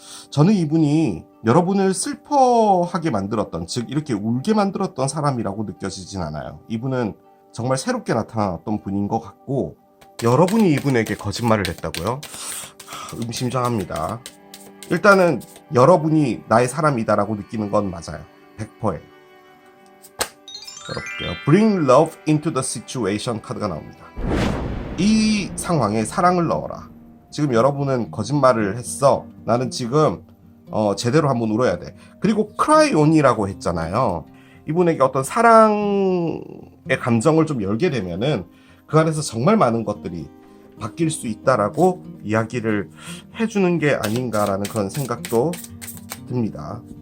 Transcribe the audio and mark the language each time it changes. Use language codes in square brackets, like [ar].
[ko] 저는 이분이 여러분을 슬퍼하게 만들었던, 즉 이렇게 울게 만들었던 사람이라고 느껴지진 않아요. 이분은 정말 새롭게 나타난 어떤 분인 것 같고, 여러분이 이분에게 거짓말을 했다고요? 의미심장합니다. 일단은 여러분이 나의 사람이다라고 느끼는 건 맞아요. 100%예요. 열어볼게요. [en] Bring love into the situation [ko] 카드가 나옵니다. 이 상황에 사랑을 넣어라. 지금 여러분은 거짓말을 했어. 나는 지금 제대로 한번 울어야 돼. 그리고 [en] cry on [ko] 이라고 했잖아요. 이분에게 어떤 사랑의 감정을 좀 열게 되면은 그 안에서 정말 많은 것들이 바뀔 수 있다라고 이야기를 해주는 게 아닌가라는 그런 생각도 듭니다.